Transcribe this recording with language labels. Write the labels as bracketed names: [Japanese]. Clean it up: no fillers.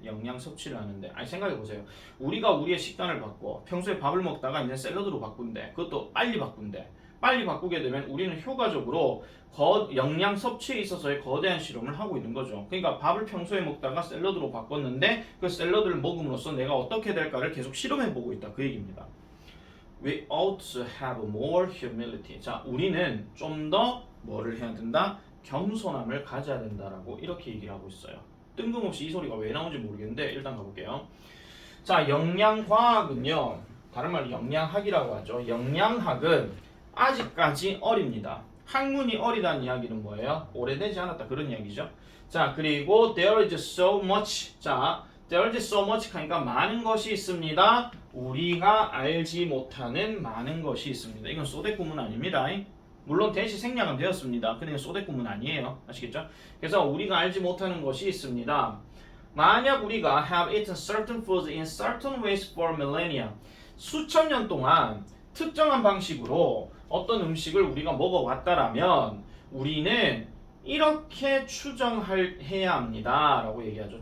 [Korean] 영양 섭취를 하는데. 아니 생각해보세요. 우리가 우리의 식단을 바꿔 평소에 밥을 먹다가 이제 샐러드로 바꾼대. 그것도 빨리 바꾼대. 빨리 바꾸게 되면 우리는 효과적으로 영양 섭취에 있어서의 거대한 실험을 하고 있는 거죠. 그러니까 밥을 평소에 먹다가 샐러드로 바꿨는데 그 샐러드를 먹음으로써 내가 어떻게 될까를 계속 실험해보고 있다. 그 얘기입니다. [English] We ought to have more humility. [Korean] 자, 우리는 좀 더 뭐를 해야 된다? 겸손함을 가져야 된다라고 이렇게 얘기를 하고 있어요. 뜬금없이 이 소리가 왜 나오는지 모르겠는데 일단 가볼게요. 자, 영양과학은요. 다른 말로 영양학이라고 하죠. 영양학은 아직까지 어립니다. 학문이 어리다는 이야기는 뭐예요? 오래되지 않았다 그런 이야기죠. 자, 그리고 [English] there is so much. [Korean] 자, [English] there is so much [Korean] 하니까 많은 것이 있습니다. 우리가 알지 못하는 많은 것이 있습니다. 이건 소대구문 아닙니다. 물론 대시 생략은 되었습니다. 근데 소대구문 아니에요. 아시겠죠? 그래서 우리가 알지 못하는 것이 있습니다. 만약 우리가 [English] have eaten certain foods in certain ways for millennia, [Korean] 수천 년 동안 특정한 방식으로 어떤 음식을 우리가 먹어왔다라면 우리는 이렇게 추정해야 합니다 라고 얘기하죠.